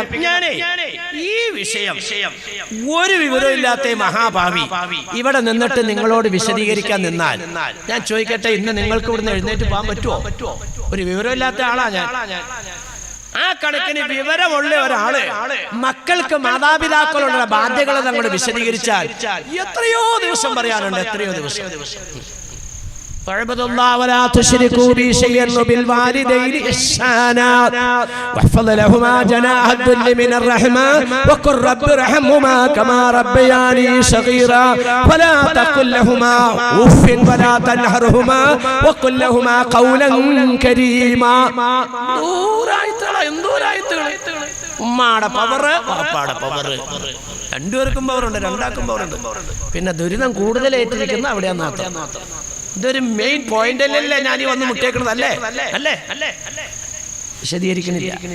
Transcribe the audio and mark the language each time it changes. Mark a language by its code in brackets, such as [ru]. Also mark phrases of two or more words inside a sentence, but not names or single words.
[ml] ഞാനേ ഈ വിഷയം ഒരു വിവരമില്ലാത്ത മഹാഭാവി ഇവിടെ നിന്നിട്ട് നിങ്ങളോട് വിശദീകരിക്കാൻ നിന്നാൽ ഞാൻ ചോദിക്കട്ടെ, ഇന്ന് നിങ്ങൾക്ക് ഇവിടുന്ന് എഴുന്നേറ്റ് പോകാൻ പറ്റുമോ? ഒരു വിവരമില്ലാത്ത ആളാ ഞാൻ. ആ കണക്കിന് വിവരമുള്ള ഒരാള് മക്കൾക്ക് മാതാപിതാക്കളുടെ ബാധ്യതകൾ അങ്ങോട്ട് വിശദീകരിച്ചാൽ എത്രയോ ദിവസം പറയാനുണ്ട്. എത്രയോ ദിവസം. [ar] واعبدوا الله ولا تشركوا به شيئا وبالوالدين إحسانا واحفظ لهما جناح الذل من الرحمة وقل رب ارحمهما كما ربياني صغيرا ولا تقل لهما أف ولا تنهرهما وقل لهما قولا كريما. [ml] ഉമ്മാടെ പവറ്, വാപ്പാടെ പവറ്, രണ്ടുപേർക്കും പവറുണ്ട്, രണ്ടാക്കും പവറുണ്ട്. പിന്നെ ദുരിതം കൂടുതൽ ഏറ്റിരിക്കുന്ന അവിടെയാണ് മാത്രം. ഇതൊരു [en] main point [ml] അല്ലല്ലേ ഞാൻ ഈ വന്ന് മുട്ടേക്കുന്നത്? അല്ലേ? വിശദീകരിക്കുന്നില്ല.